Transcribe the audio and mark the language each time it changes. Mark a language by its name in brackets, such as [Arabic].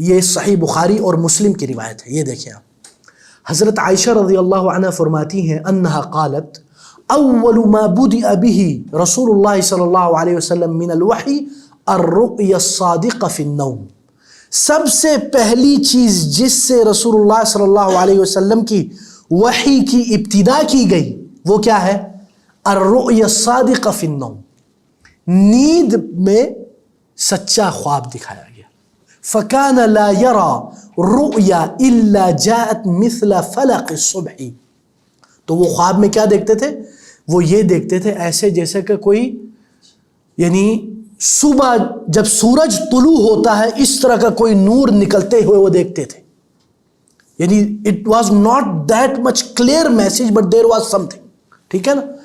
[Urdu] یہ صحیح بخاری اور مسلم کی روایت ہے. یہ دیکھیں آپ, حضرت عائشہ رضی اللہ عنہ فرماتی ہیں [Arabic] انہا قالت اول ما بدأ به رسول اللہ صلی اللہ علیہ وسلم من الوحی الرؤیا الصادق فی النوم. [Urdu] سب سے پہلی چیز جس سے رسول اللہ صلی اللہ علیہ وسلم کی وحی کی ابتدا کی گئی وہ کیا ہے؟ [Arabic] الرؤیا الصادق فی النوم, [Urdu] نیند میں سچا خواب دکھایا گیا. [Arabic] فکان لا یرى رؤیا الا جاءت مثل فلق الصبح. [Urdu] تو وہ خواب میں کیا دیکھتے تھے؟ وہ یہ دیکھتے تھے ایسے جیسے کہ کوئی یعنی صبح جب سورج طلوع ہوتا ہے اس طرح کا کوئی نور نکلتے ہوئے وہ دیکھتے تھے. یعنی [English] It was not that much clear message but there was something. [Urdu] ٹھیک ہے نا.